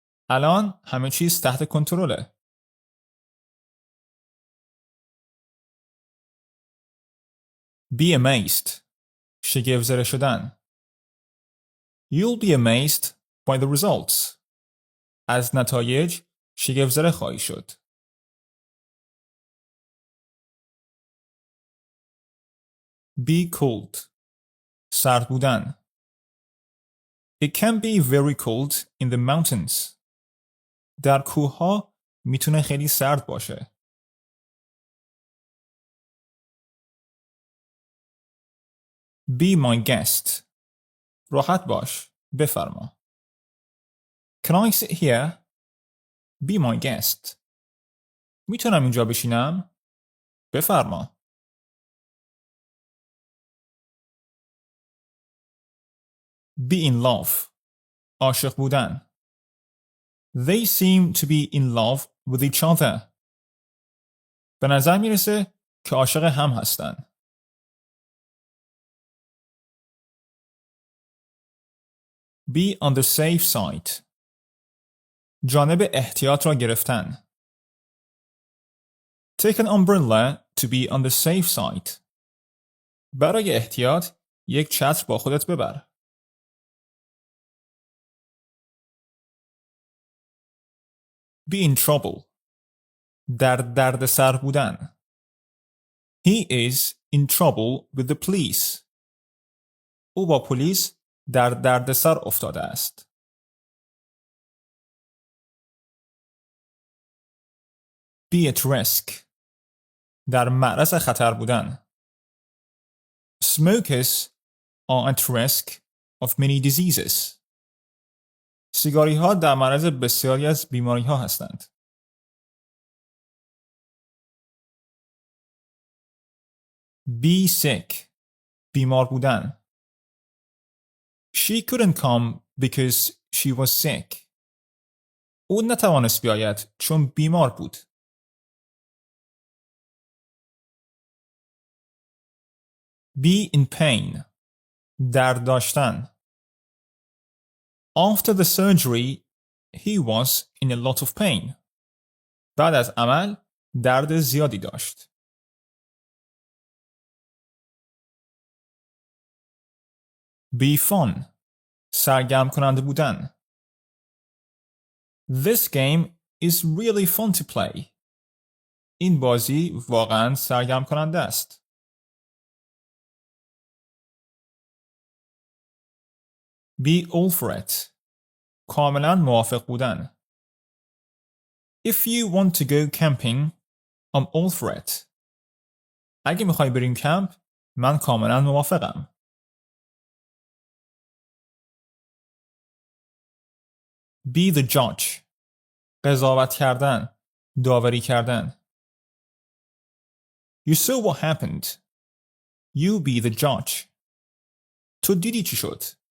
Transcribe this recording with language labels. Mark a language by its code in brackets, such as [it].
[fa] الان همه چیز تحت کنترله. [en] Be amazed. [fa] شگفت‌زده شدن. [en] You'll be amazed by the results. [fa] از نتایج شگفت‌زده خواهی شد. [en] Be cold. [fa] سرد بودن. [en] It can be very cold in the mountains. [fa] در کوه‌ها میتونه خیلی سرد باشه. [en] Be my guest. [fa] راحت باش. بفرما. [en] Can I sit here? Be my guest. [fa] میتونم اینجا بشینم؟ بفرما. [en] Be in love. [fa] عاشق بودن. [en] They seem to be in love with each other. [fa] به نظر میرسه که عاشق هم هستن. [en] Be on the safe side. [fa] جانب احتیاط را گرفتن. [en] Take an umbrella to be on the safe side. [fa] برای احتیاط یک چتر با خودت ببر. [en] Be in trouble. [fa] در دردسر بودن. [en] He is in trouble with the police. [fa] او با پلیس در دردسر افتاده است. [en] Be at risk. [fa] در معرض خطر بودن. [en] Smokers are at risk of many diseases. [fa] سیگاری‌ها در معرض بسیاری از بیماری‌ها هستند. [en] Be sick. [fa] بیمار بودن. [en] She couldn't come because she was sick. [fa] او نتوانست بیاید چون بیمار بود. [en] Be in pain. [fa] درد داشتن. [en] After the surgery, he was in a lot of pain. [fa] بعد از عمل درد زیادی داشت. [en] Be fun. [fa] سرگرم کننده بودن. [en] This game is really fun to play. [fa] این بازی واقعاً سرگرم کننده است. [en] Be all for it. [fa] کاملاً موافق بودن. [en] If you want to go camping, I'm all for it. [fa] اگه میخوای بریم کمپ، من کاملاً موافقم. [en] Be the judge. [fa] قضاوت کردن، داوری کردن. [en] You saw what happened. You be the judge. [fa] تو دیدی چی شد.